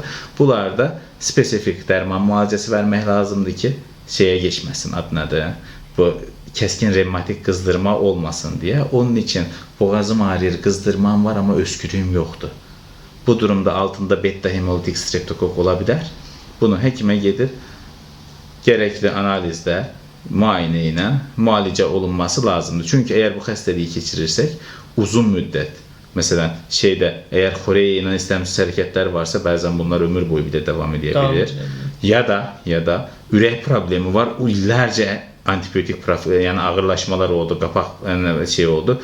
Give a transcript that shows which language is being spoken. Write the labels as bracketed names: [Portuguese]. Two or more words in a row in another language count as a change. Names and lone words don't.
[Turkish] Bunlarda spesifik derman mualicesi vermek lazımdı ki şeye geçmesin, adına da bu keskin revmatik kızdırma olmasın diye. Onun için boğazım ağrır, kızdırmam var ama öskürüğüm yoktu. Bu durumda altında beta hemolitik streptokok olabilir. [Azerbaijani] Bunu [Turkish] hekime gidip gerekli [Azerbaijani] analizdə, müayinə ilə müalicə olunması lazımdır. Çünkü eğer bu xəstəliyi keçirirsək, uzun müddət, məsələn, eğer xoreya ilə istemsiz hərəkətlər varsa, bəzən bunlar ömür boyu bir də devam edə bilir. Ya da ürək problemi var, o illərcə antibiyotik, yani ağırlaşmalar oldu, qapaq oldu.